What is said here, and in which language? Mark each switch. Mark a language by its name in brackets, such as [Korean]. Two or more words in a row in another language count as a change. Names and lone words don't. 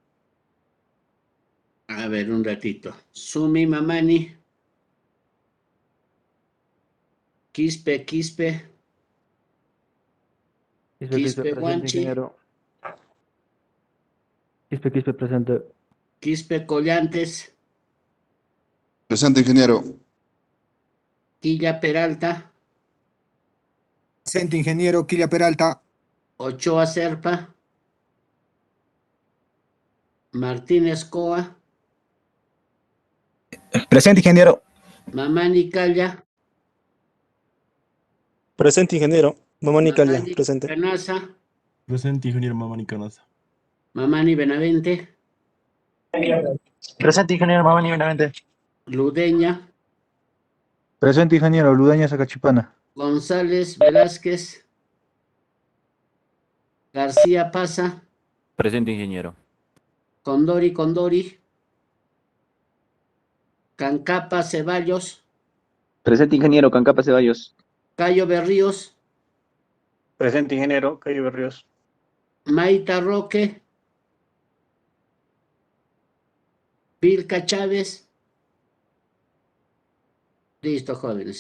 [Spanish] A ver, un ratito. Sumi Mamani. Quispe, Quispe. Quispe Quispe presente, Guanchi. ingeniero. Quispe presente. Quispe Collantes. Presente, ingeniero. Quilla Peralta. Presente, ingeniero Kilia Peralta. Ochoa Serpa. Martínez Coa. Presente, ingeniero. Mamani Calla. Presente, ingeniero. Mamani Calia, Mamani presente. Canasa, Presente, ingeniero Mamani Canasa. Mamani Benavente, Presente, ingeniero Mamani Benavente. Ludeña, Presente, ingeniero. Ludeña Sacachipana. González Velázquez, García Paza, Presente, ingeniero. Condori, Cancapa Ceballos, Presente, ingeniero Cancapa Ceballos. Cayo Berríos, Presente, ingeniero Cayo Berríos. Maita Roque, Vilca Chávez. Listo, jóvenes.